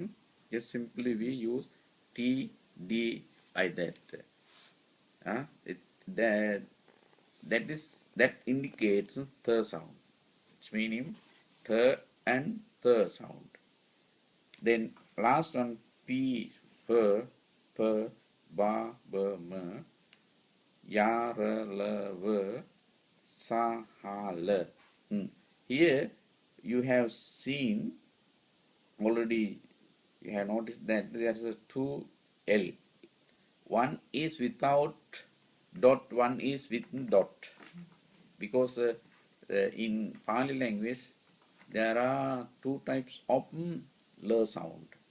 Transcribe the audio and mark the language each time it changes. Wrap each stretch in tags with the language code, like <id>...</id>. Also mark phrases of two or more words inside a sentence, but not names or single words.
<en>Just simply we use T T, D, like that. That that indicates the sound. It's meaning the and the sound. Then last one P, per,</en> <pi>ba, ba, ma, ya, ra, la, va, sa, ha, la.</pi> <en>Here you have seen already, you have noticed that there is a two L. One is without dot, one is with dot. Because in Pali language there are two types of l sound.</en>